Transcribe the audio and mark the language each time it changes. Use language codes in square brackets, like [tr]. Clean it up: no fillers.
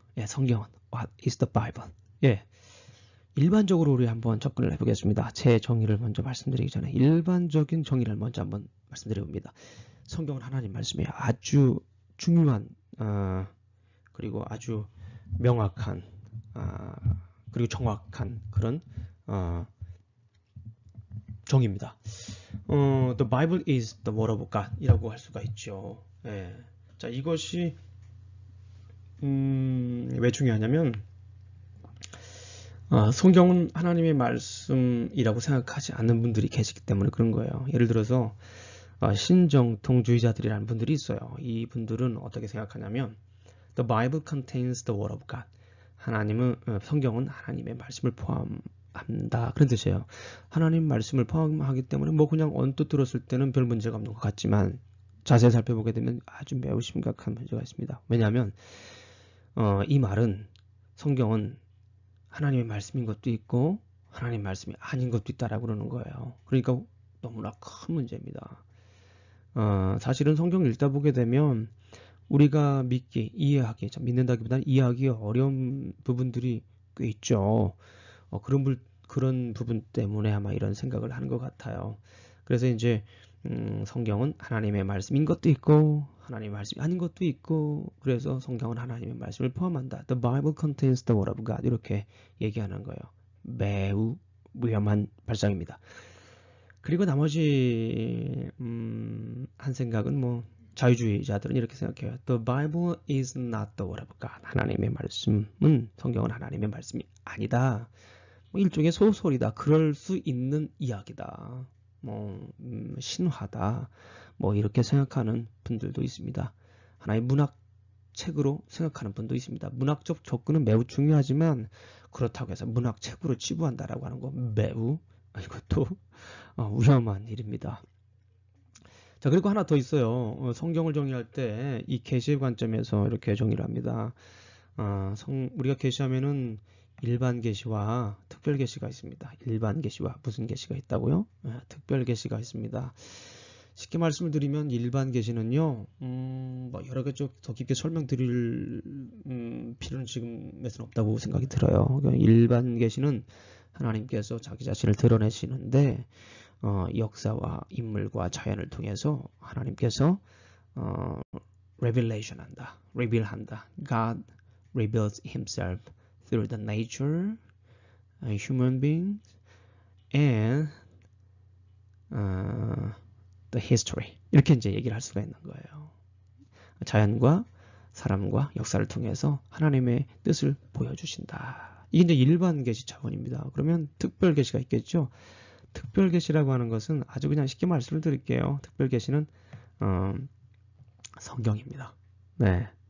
[ko] 예, 성경은 [en] What is the Bible? [ko] 예, 일반적으로 우리 한번 접근을 해보겠습니다. 제 정의를 먼저 말씀드리기 전에 일반적인 정의를 먼저 한번 말씀드려봅니다. 성경은 하나님 말씀이 아주 중요한 그리고 아주 명확한 그리고 정확한 그런 정의입니다. [en] The Bible is the word of God [ko] 이라고 할 수가 있죠. 예. 자, 이것이 왜 중요하냐면 성경은 하나님의 말씀이라고 생각하지 않는 분들이 계시기 때문에 그런 거예요. 예를 들어서 신정통주의자들이라는 분들이 있어요. 이 분들은 어떻게 생각하냐면 [en] The Bible contains the word of God. [ko] 성경은 하나님의 말씀을 포함한다. 그런 뜻이에요. 하나님 말씀을 포함하기 때문에 그냥 언뜻 들었을 때는 별 문제가 없는 것 같지만 자세히 살펴보게 되면 아주 매우 심각한 문제가 있습니다. 왜냐하면 이 말은 성경은 하나님의 말씀인 것도 있고 하나님의 말씀이 아닌 것도 있다라고 그러는 거예요. 그러니까 너무나 큰 문제입니다. 사실은 성경을 읽다 보게 되면 우리가 이해하기, 믿는다기보다는 이해하기 어려운 부분들이 꽤 있죠. 그런 부분 때문에 아마 이런 생각을 하는 것 같아요. 그래서 이제 성경은 하나님의 말씀인 것도 있고 하나님의 말씀이 아닌 것도 있고 그래서 성경은 하나님의 말씀을 포함한다. [en] The Bible contains the word of God [ko] 이렇게 얘기하는 거예요. 매우 위험한 발상입니다. 그리고 나머지 한 생각은 자유주의자들은 이렇게 생각해요. [en] The Bible is not the word of God. [ko] 하나님의 말씀은 성경은 하나님의 말씀이 아니다. 일종의 소설이다. 그럴 수 있는 이야기다. 신화다. 이렇게 생각하는 분들도 있습니다. 하나의 문학책으로 생각하는 분도 있습니다. 문학적 접근은 매우 중요하지만 그렇다고 해서 문학책으로 치부한다라고 하는 거 매우 이것도 위험한 일입니다. 자, 그리고 하나 더 있어요. 성경을 정의할 때 이 계시의 관점에서 이렇게 정의를 합니다. 우리가 계시하면은 일반 계시와 특별 계시가 있습니다. 일반 계시와 무슨 계시가 있다고요? 특별 계시가 있습니다. 쉽게 말씀을 드리면 일반 계시는요, 여러 가지 더 깊게 설명드릴 필요는 지금에서는 없다고 생각이 들어요. 일반 계시는 하나님께서 자기 자신을 드러내시는데 역사와 인물과 자연을 통해서 하나님께서 revelation reveal한다. [en] God reveals himself through the nature, human beings, and the history. [ko] 이렇게 이제 얘기를 할 수가 있는 거예요. 자연과 사람과 역사를 통해서 하나님의 뜻을 보여주신다. 이게 이제 일반 계시 차원입니다. 그러면 특별 계시가 있겠죠. 특별 계시라고 하는 것은 아주 그냥 쉽게 말씀을 드릴게요. 특별 계시는 성경입니다. 네.